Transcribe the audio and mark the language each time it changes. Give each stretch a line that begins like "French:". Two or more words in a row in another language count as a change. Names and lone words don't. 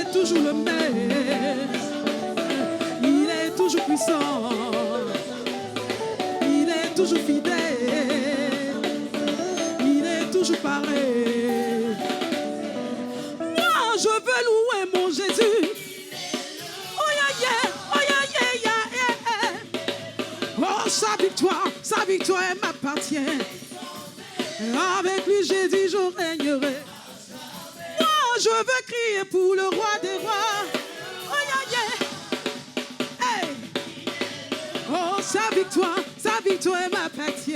French: toujours le même. Il est toujours puissant. Il est toujours fidèle. Il est toujours pareil. Moi, je veux louer mon Jésus.
English: Oh yeah, yeah, oh yeah, yeah, yeah, yeah.
French: Oh, sa victoire m'appartient. Avec lui, j'ai dit, je régnerai. Moi, je veux crier pour le roi des rois.
English: Oh yeah, yeah. Hey.
French: Oh, sa victoire m'appartient.